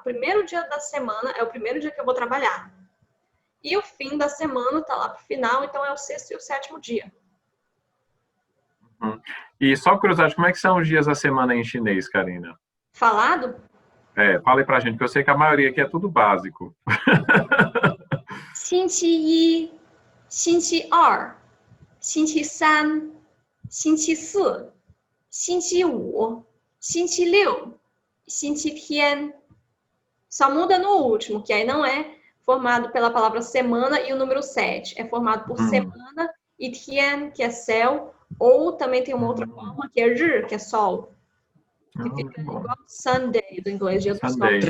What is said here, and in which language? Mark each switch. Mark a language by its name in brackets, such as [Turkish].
[Portuguese] O primeiro dia da semana é o primeiro dia que eu vou trabalhar. E o fim da semana está lá para o final, então é o sexto e o sétimo dia. E só curiosidade, como é que são os dias da semana em chinês, Karina? Falado? Fala aí pra gente, que eu sei que a maioria aqui é tudo básico. [Chinese] 星期一、星期二、星期三、星期四、星期五、星期六、星期天. [Portuguese] Só muda no último, que aí não é formado pela palavra semana e o número 7. É formado por semana e tian, que é céu, ou também tem uma outra forma, que é ri, que é sol. Que fica igual Sunday, do inglês, dia do sol.